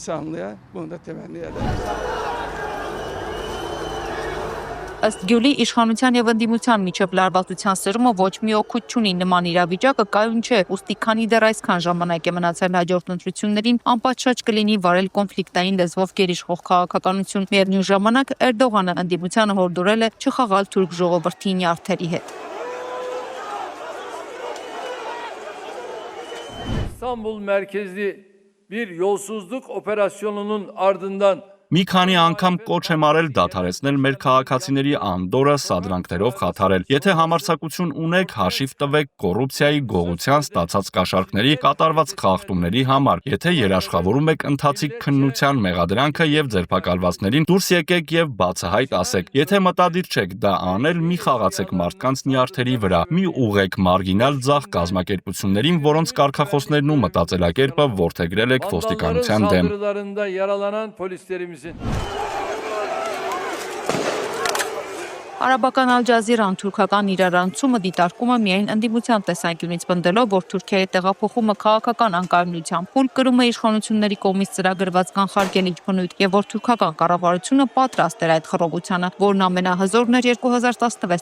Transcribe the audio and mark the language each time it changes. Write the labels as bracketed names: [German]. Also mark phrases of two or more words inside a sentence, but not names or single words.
[Armenian] Ըստ Գյուլի իշխանության եւ ընդդիմության միջև լարվածության սրումը ոչ մի օգուտ չունի, նման իրավիճակը կայուն չէ, ուստի քանի դեռ այսքան ժամանակ է մնացել հաջորդ ընտրություններին, անպատշաճ կլինի վարել կոնֆլիկտային լեզվով գերիշխող քաղաքականություն։ Միևնույն ժամանակ Էրդողանը ընդդիմությանը հորդորել է չխաղալ թուրք ժողովրդի նյարդերի հետ։ [Turkish] İstanbul merkezli bir yolsuzluk operasyonunun ardından [Armenian] Մի քանի անգամ կոչ եմ արել դադարեցնել մեր քաղաքացիների անդորը սադրանքներով խաթարել։ Եթե համարձակություն ունեք, հաշիվ տվեք կոռուպցիայի, գողության, ստացած կաշառքների, կատարված խախտումների համար։ Եթե երաշխավորում եք ընթացիկ քննության մեղադրանքը եւ ձերբակալվածներին, դուրս եկեք եւ բացահայտ ասեք։ Եթե մտադիր չեք դա անել, մի խաղացեք մարդկանց նյարդերի վրա։ Մի ուղեք մարգինալ ձախ կազմակերպություններին, որոնց կարգախոսներն ու մտածելակերպը որդեգրել եք ոստիկանության դեմ։ [Turkish] saldırılarında yaralanan polislerimiz [Armenian] Արաբական Ալ-Ջազիրան թուրքական իրարանցումը դիտարկում է միայն ընդդիմության տեսանկյունից, պնդելով, որ Թուրքիայի տեղափոխումը քաղաքական անկայունության փուլ կրում է իշխանությունների կողմից ծրագրված կանխարգելիչ բնույթ եւ որ թուրքական կառավարությունը պատրաստ էր այդ խռովությանը, որն ամենահզորն էր 2016